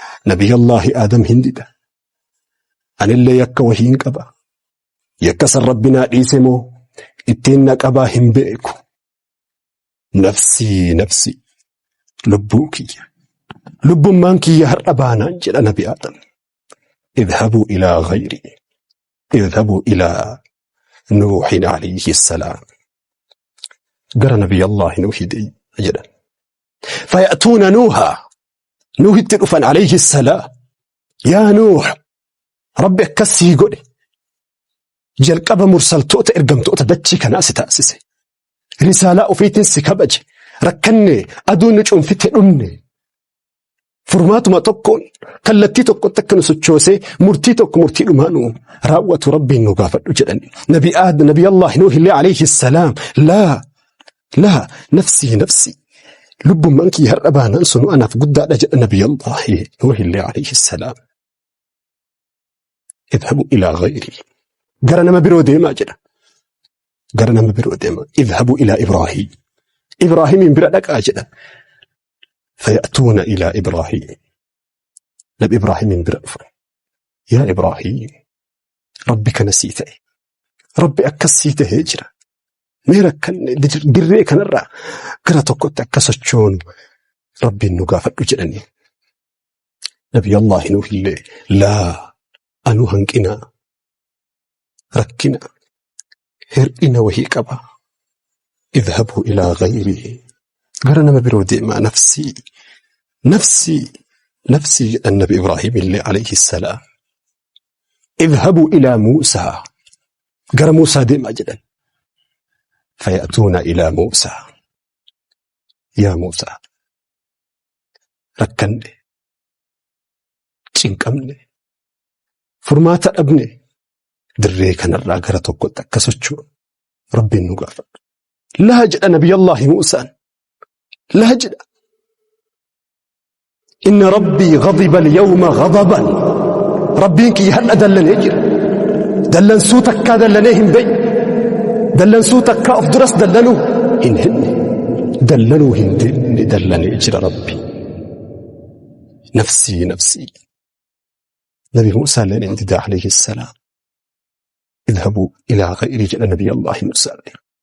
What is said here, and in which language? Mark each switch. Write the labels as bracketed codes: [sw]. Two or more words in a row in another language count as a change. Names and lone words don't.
[om] Nabiyyallaahi Aadam hin dida. "Anillee yakka wahii hin qaba. Yakka san Rabbi naa dhiise moo ittiin na qabaa hin beeku. [ar] نفسي نفسي, [om] lubbuu kiyya. Lubbummaan kiyya har'a baanaan," jedha Nabi Aadam. [ar] "اذهبوا إلى غيري. اذهبوا إلى نوح عليه السلام." [om] Gara Nabiyyallaahi Nuuhi de-, jedhan. [ar] فيأتون نوحا. [om] Nuuhitti dhufan [ar] عليه السلام. [om] "Yaa Nuuh, Rabbi akkas sii godhe. Jalqaba mursaltoota ergamtoota dachii kanaa si taasise. Risaalaa ofiitiin si kabaje. Rakkanne, aduun nu cuunfite dhumne. Furmaatuma tokkoon, kallattii tokkotti akka nu sochoosee, murtii tokko murtii dhumaa nu raawwatu Rabbiin nu gaafadhu," jedhan. Nabi Aad-, Nabi Allah Nuuh illee [ar] عليه السلام, "لا لا نفسي نفسي. [om] Lubbummaan kiyya har'a baanaan sunu anaaf guddaadha," jedha Nabi Allah Nuuh illee [ar] عليه السلام. "اذهبوا إلى غيري." [om] Gara nama biroo deemaa jedha. Gara nama biroo deemaa. [ar] "اذهبوا إلى إبراهيم." [om] Ibraahiimiin bira dhaqaa jedha. [ar] فيأتون إلى إبراهيم. [om] Nabi Ibraahiimiin bira dhufa. "Yaa Ibraahiim, Rabbi kana sii ta'e. Rabbi akkas sii ta'ee jira. Mee rakkanne, dir-, dirree kanarraa gara tokkotti akka sochoonu Rabbiin nu gaafadhu," jedhanii. Nabi Allah Nuuh illee, "Laa, anuu hanqina, rakkina, hir'ina wahii qaba. [ar] اذهبوا إلى غيري." [om] Gara nama biroo deemaa. [ar] "نفسي نفسي نفسي," [om] jedhan Nabi Ibraahiim illee [ar] عليه السلام. "اذهبوا إلى موسى." [om] Gara Muusaa deemaa jedhan. [ar] فيأتون إلى موسى. [om] "Yaa Muusaa, rakkanne, cinqamne, furmaata dhabne, dirree kanarraa gara tokkotti akka socho'u Rabbiin nu gaafadhu." "Laa," jedha Nabiyyallaahi Muusaan. "Laa," jedha. [ar] "إن ربي غضب اليوم غضبا." [om] Rabbiin kiyya hadha dallanee jira. Dallansuu takkaa dallanee hin beeku. Dallansuu takkaa of duras dallanuu hin hinne. Dallanuu hin deemne dallanee jira Rabbi. [ar] "نفسي نفسي." [om] Nabi Muusaa illeen in dida [ar] عليه السلام. "اذهبوا إلى غيري," [om] jedha Nabi Allah Muusaa illeen.